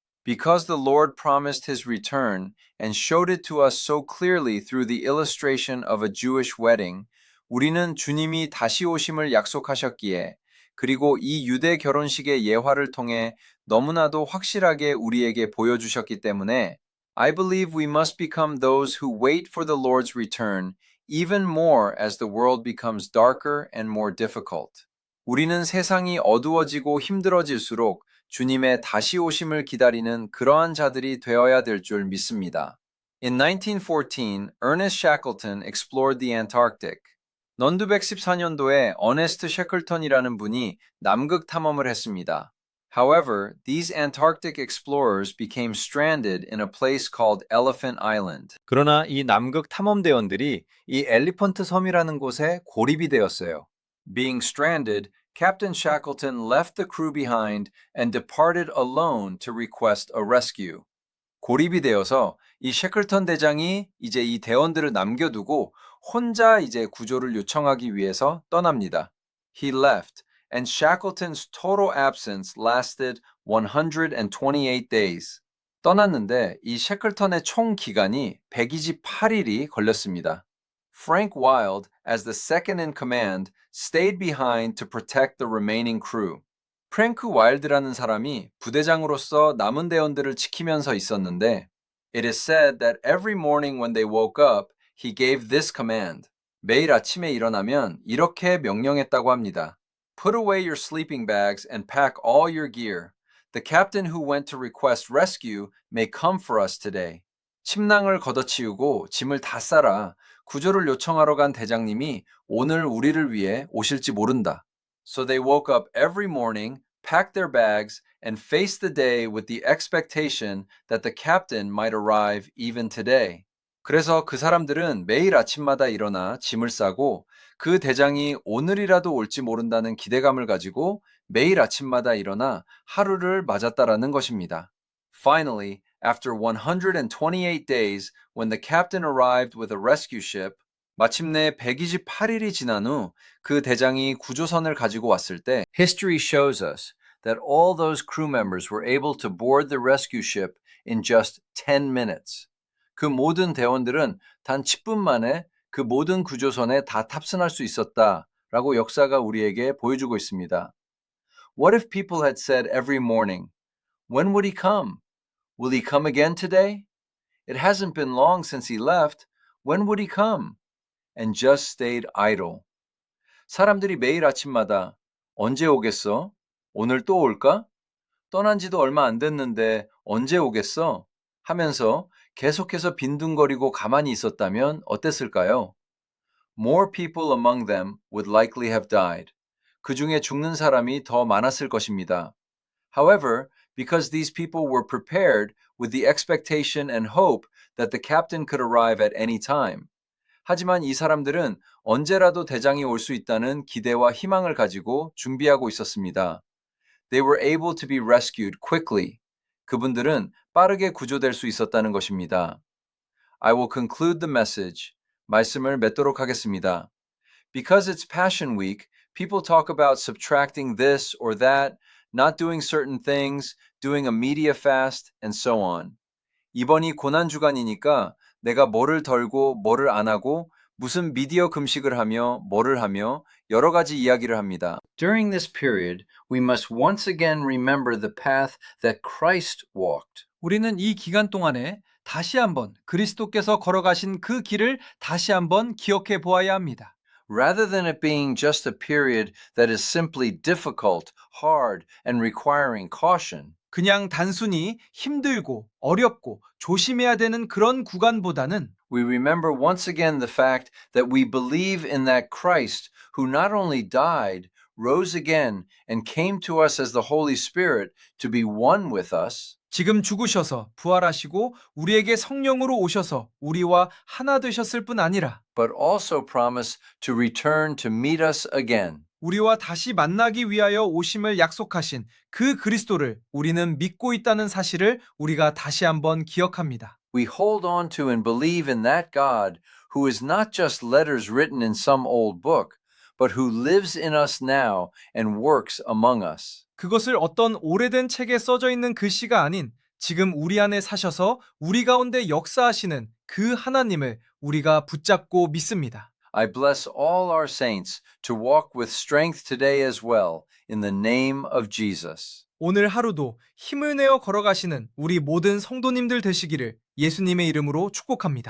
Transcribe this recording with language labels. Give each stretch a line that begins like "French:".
English: Because the Lord promised his return and showed it to us so clearly through the illustration of a Jewish wedding,
Korean: 우리는 주님이 다시 오심을 약속하셨기에 그리고 이 유대 결혼식의 예화를 통해 너무나도 확실하게 우리에게 보여주셨기 때문에
English: I believe we must become those who wait for the Lord's return even more as the world becomes darker and more difficult.
Korean: 우리는 세상이 어두워지고 힘들어질수록 주님의 다시 오심을 기다리는 그러한 자들이 되어야 될 줄 믿습니다.
English: In 1914, Ernest Shackleton explored the Antarctic.
Korean: 넌두 114년도에 어네스트 셰클턴이라는 분이 남극 탐험을 했습니다.
English: However, these Antarctic explorers became stranded in a place called Elephant Island.
Korean: 그러나 이 남극 탐험대원들이 이 엘리펀트 섬이라는 곳에 고립이 되었어요.
English: Being stranded, Captain Shackleton left the crew behind and departed alone to request a rescue.
Korean: 고립이 되어서 이 셰클턴 대장이 이제 이 대원들을 남겨두고 혼자 이제 구조를 요청하기 위해서 떠납니다.
English: He left, and Shackleton's total absence lasted 128 days.
Korean: 떠났는데 이 셰클턴의 총 기간이 128일이 걸렸습니다.
English: Frank Wild, as the second in command, stayed behind to protect the remaining crew.
Korean: 프랭크 와일드라는 사람이 부대장으로서 남은 대원들을 지키면서 있었는데
English: It is said that every morning when they woke up, he gave this command.
Korean: 매일 아침에 일어나면 이렇게 명령했다고 합니다.
English: Put away your sleeping bags and pack all your gear. The captain who went to request rescue may come for us today.
Korean: 침낭을 걷어치우고 짐을 다 싸라. 구조를 요청하러 간 대장님이 오늘 우리를 위해 오실지 모른다.
English: So they woke up every morning, packed their bags, and faced the day with the expectation that the captain might arrive even today.
Korean: 그래서 그 사람들은 매일 아침마다 일어나 짐을 싸고 그 대장이 오늘이라도 올지 모른다는 기대감을 가지고 매일 아침마다 일어나 하루를 맞았다라는 것입니다.
English: Finally, after 128 days, when the captain arrived with a rescue ship,
Korean: 마침내 128일이 지난 후 그 대장이 구조선을 가지고 왔을 때
English: history shows us that all those crew members were able to board the rescue ship in just 10 minutes.
Korean: 그 모든 대원들은 단 10분 만에 그 모든 구조선에 다 탑승할 수 있었다라고 역사가 우리에게 보여주고 있습니다.
English: What if people had said every morning, when would he come? Will he come again today? It hasn't been long since he left. When would he come? And just stayed idle.
Korean: 사람들이 매일 아침마다 언제 오겠어? 오늘 또 올까? 떠난 지도 얼마 안 됐는데 언제 오겠어? 하면서 계속해서 빈둥거리고 가만히 있었다면 어땠을까요?
English: More people among them would likely have died.
Korean: 그 중에 죽는 사람이 더 많았을 것입니다.
English: However, because these people were prepared with the expectation and hope that the captain could arrive at any time.
Korean: 하지만 이 사람들은 언제라도 대장이 올 수 있다는 기대와 희망을 가지고 준비하고 있었습니다.
English: They were able to be rescued quickly.
Korean: 그분들은 빠르게 구조될 수 있었다는 것입니다.
English: I will conclude the message.
Korean: 말씀을 맺도록 하겠습니다.
English: Because it's Passion Week, people talk about subtracting this or that, not doing certain things, doing a media fast, and so on.
Korean: 이번이 고난주간이니까 내가 뭐를 덜고 뭐를 안 하고 무슨 미디어 금식을 하며 뭐를 하며 여러 가지 이야기를 합니다.
English: During this period, we must once again remember the path that Christ walked.
Korean: 우리는 이 기간 동안에 다시 한번 그리스도께서 걸어가신 그 길을 다시 한번 기억해 보아야 합니다.
English: Rather than it being just a period that is simply difficult, hard, and requiring caution,
Korean: 그냥 단순히 힘들고 어렵고 조심해야 되는 그런 구간보다는
English: we remember once again the fact that we believe in that Christ who not only died, rose again, and came to us as the Holy Spirit to be one with us.
Korean: 지금 죽으셔서 부활하시고 우리에게 성령으로 오셔서 우리와 하나 되셨을 뿐 아니라
English: but also promise to return to meet us again.
Korean: 우리와 다시 만나기 위하여 오심을 약속하신 그 그리스도를 우리는 믿고 있다는 사실을 우리가 다시 한번 기억합니다.
English: We hold on to and believe in that God who is not just letters written in some old book, but who lives in us now and works among us.
Korean: 그것을 어떤 오래된 책에 써져 있는 글씨가 아닌 지금 우리 안에 사셔서 우리 가운데 역사하시는 그 하나님을 우리가 붙잡고 믿습니다.
English: I bless all our saints to walk with strength today as well, in the name of Jesus.
Korean: 오늘 하루도 힘을 내어 걸어가시는 우리 모든 성도님들 되시기를 예수님의 이름으로 축복합니다.